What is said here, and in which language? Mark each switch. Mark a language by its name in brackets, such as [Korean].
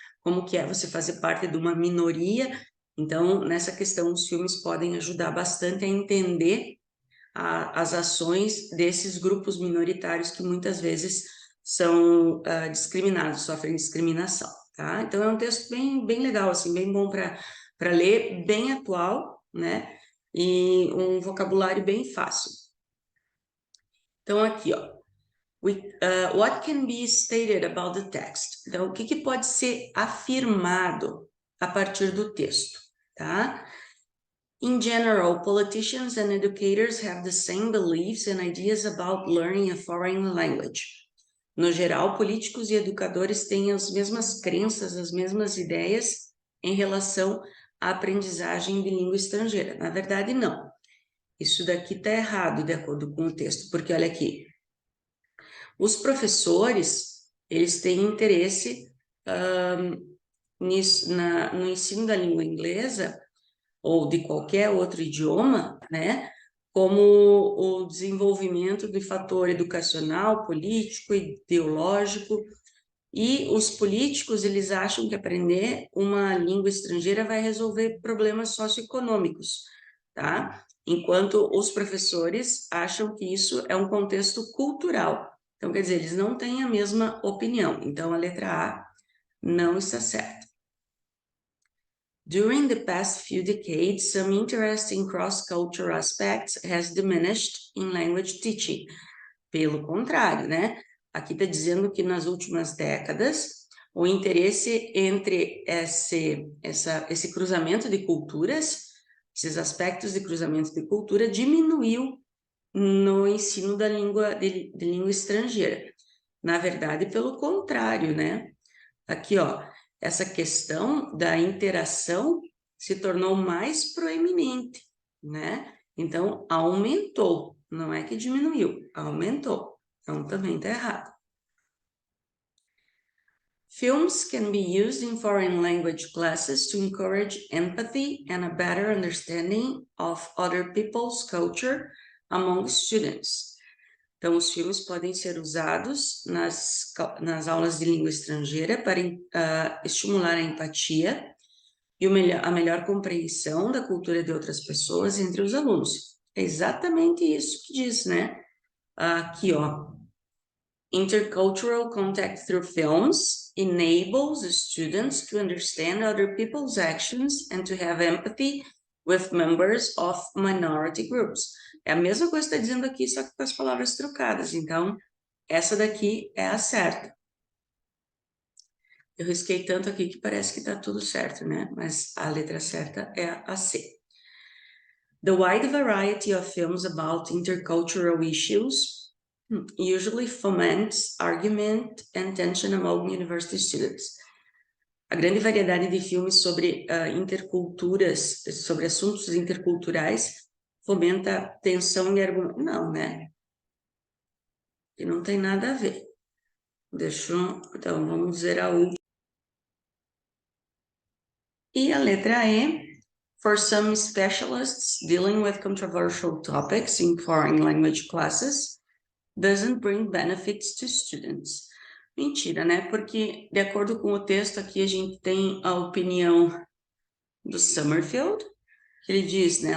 [Portuguese] Como que é você fazer parte de uma minoria. Então, nessa questão, os filmes podem ajudar bastante a entender as ações desses grupos minoritários que muitas vezes são discriminados, sofrem discriminação, tá? Então, é um texto bem legal, assim, bem bom para ler, bem atual, né? E um vocabulário bem fácil. Então, aqui, ó. [English] What can be stated about the text? [Portuguese] Então, o que pode ser afirmado a partir do texto, tá? [English] In general, politicians and educators have the same beliefs and ideas about learning a foreign language. [Portuguese] No geral, políticos e educadores têm as mesmas crenças, as mesmas ideias em relação à aprendizagem de língua estrangeira. Na verdade, não. Isso daqui está errado, de acordo com o texto, porque olha aqui, os professores, eles têm interesse no ensino da língua inglesa ou de qualquer outro idioma, né? Como o desenvolvimento de fator educacional, político, ideológico. E os políticos, eles acham que aprender uma língua estrangeira vai resolver problemas socioeconômicos, tá? Enquanto os professores acham que isso é um contexto cultural. Então, quer dizer, eles não têm a mesma opinião. Então, a letra A não está certa. [English] During the past few decades, some interest in cross-cultural aspects has diminished in language teaching. [Portuguese] Pelo contrário, né? Aqui está dizendo que nas últimas décadas, o interesse entre esse cruzamento de culturas, esses aspectos de cruzamento de cultura, diminuiu no ensino da língua, de língua estrangeira. Na verdade, pelo contrário, né? Aqui, ó, essa questão da interação se tornou mais proeminente, né? Então, aumentou, não é que diminuiu, aumentou. Então, também está errado. [English] Films can be used in foreign language classes to encourage empathy and a better understanding of other people's culture among students. [Portuguese] Então, os filmes podem ser usados nas aulas de língua estrangeira para estimular a empatia e a melhor compreensão da cultura de outras pessoas entre os alunos. É exatamente isso que diz, né? Aqui, ó. [English] Intercultural contact through films enables students to understand other people's actions and to have empathy with members of minority groups. [Portuguese] É a mesma coisa que está dizendo aqui, só que com as palavras trocadas. Então, essa daqui é a certa. Eu risquei tanto aqui que parece que está tudo certo, né? Mas a letra certa é a C. [English] The wide variety of films about intercultural issues usually foments argument and tension among university students. [Portuguese] A grande variedade de filmes sobre interculturas, sobre assuntos interculturais, fomenta tensão e argumento. Não, né? E não tem nada a ver. Então, vamos dizer a última. E a letra E, [English] for some specialists dealing with controversial topics in foreign language classes, doesn't bring benefits to students. [Portuguese] Mentira, né? Porque, de acordo com o texto aqui, a gente tem a opinião do Summerfield, que ele diz, né?